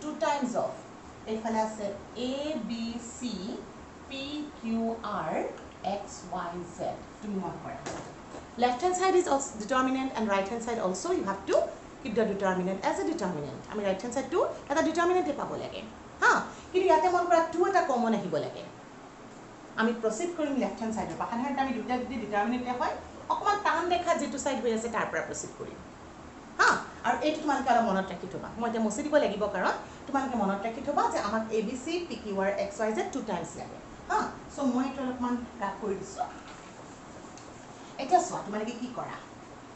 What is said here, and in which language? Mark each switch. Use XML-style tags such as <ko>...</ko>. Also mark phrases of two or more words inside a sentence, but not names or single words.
<en>2 times of</en> <as>এফালে আছে</as> <en>A B C P Q R X Y Z</en> <as>তুমি মন কৰা</as> <en>left hand side is also determinant and right hand side also you have to keep the determinant as a determinant</en> <as>আমি</as> <en>right hand side to</en> <as>এটা determinant এ পাব লাগে হা কিন্তু ইয়াতে মন কৰা 2 এটা কমন আহিব লাগে আমি proceed কৰিম</as> <en>left hand side</en> <as>পৰা সাধাৰণতে আমি দুটা যদি determinant হয় অকমান টান দেখা যেটো সাইড হৈ আছে তাৰ পৰা proceed কৰিম হা আৰু এইটো তোমালোকে আৰু মনত ৰাখি থবা মই এটা মছি দিব লাগিব কাৰণ তোমালোকে মনত ৰাখি থবা যে আমাক ABC PQR XYZ 2 times লাগে হা সো মই এটা অলপমান ৰাখ কৰি দিছো এটা সোৱা তোমালোকে কি কৰা</as>